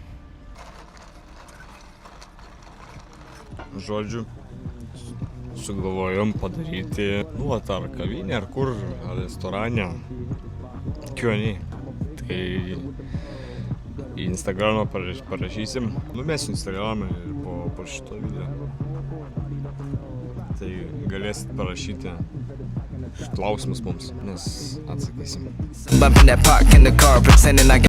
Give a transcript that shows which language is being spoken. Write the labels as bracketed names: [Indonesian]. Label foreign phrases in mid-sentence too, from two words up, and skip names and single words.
[Lithuanian] Žodžiu, sugalvojom padaryti, ar kavinę, ar kur, ar restorane. Q&A. Tai į Instagramą parašysim. Numesiu Instagramą ir po šito video. Tai galėsit parašyti klausimus mums, nes atsakysim. [English] Loving that park in the car, pretending I